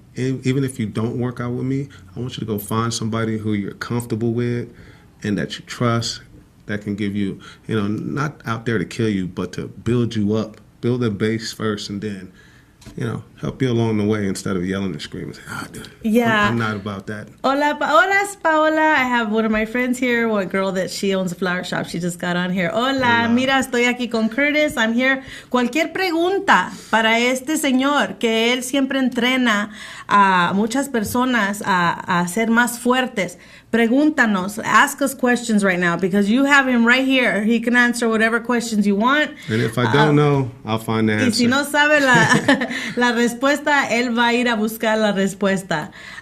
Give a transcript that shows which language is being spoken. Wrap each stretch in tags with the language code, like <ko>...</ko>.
<en>Even if you don't work out with me, I want you to go find somebody who you're comfortable with and that you trust, that can give you, not out there to kill you, but to build you up. Build a base first and then, help you along the way instead of yelling and screaming. Yeah. I'm not about that.</en> <es>Hola, Paola.</es> <en>I have one of my friends here, one girl that she owns a flower shop. She just got on here. Hola.</en> <es>Mira, estoy aquí con Curtis.</es> <en>I'm here.</en> <es>Cualquier pregunta para este señor, que él siempre entrena a muchas personas a ser más fuertes. Pregúntanos.</es> <en>Ask us questions right now because you have him right here. He can answer whatever questions you want. And if I don't know, I'll find the answer.</en> <es>Y si no sabe la respuesta, él va a ir a buscar la respuesta.</es>